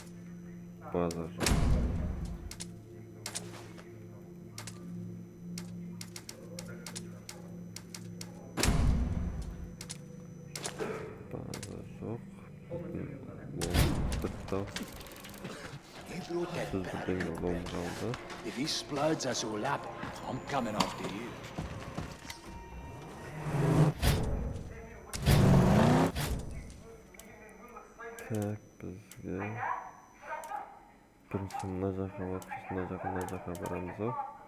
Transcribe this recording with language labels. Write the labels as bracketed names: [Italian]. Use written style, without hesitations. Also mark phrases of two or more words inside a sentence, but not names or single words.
[Kazakh] База жоқ. База жоқ. Бітті. Сіз бірдеңе лом қалды. [English] If he splurges us all up, I'm coming after you. [Kazakh] Так, бізге бірінші мына жаққа өтіп, мына жаққа барамыз ау.